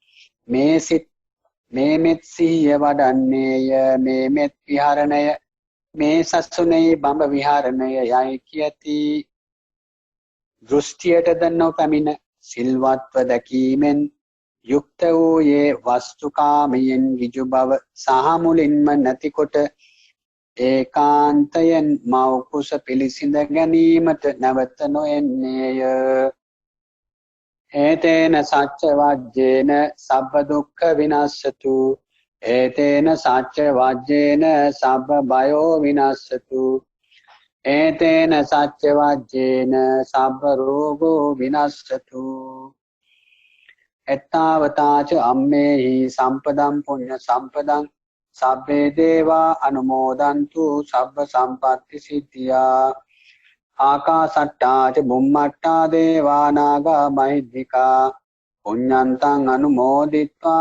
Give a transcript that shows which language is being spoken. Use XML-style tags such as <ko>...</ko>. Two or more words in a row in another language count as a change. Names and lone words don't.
<si>මේ මෙත් සිහිය වඩන්නේය මේ මෙත් විහරණය මේ සසුනේ බඹ විහරණය යයි කියති දෘෂ්ටියටද නොපැමිණ සිල්වත්ව දැකීමෙන් යුක්ත වූයේ වස්තුකාමයෙන් ගිජු බව සහ මුලින්ම නැතිකොට ඒකාන්තයෙන් මව් කුස පිළිසිඳ ගැනීමට නැවත නොඑන්නේය</si> <pi>ඒතේන සච්ච වජ්ජේන සබ්බ දුක්ඛ විනස්සතු ඒතේන සච්ච වජ්ජේන සබ්බ බයෝ විනස්සතු ඒතේන සච්ච වජ්ජේන සබ්බ රෝගෝ විනස්සතු එත්තාවතාච අම්මේහි සම්පදම් පුඤ්ඤ සම්පදං සබ්බේ දේවා අනුමෝදන්තු සබ්බ සම්පත්ති සිද්ධියා ආකාසට්ටා ච බුම්මට්ටා දේවා නාග මහිද්దికා පුඤ්ඤන්තං අනුමෝදිත්වා</pi>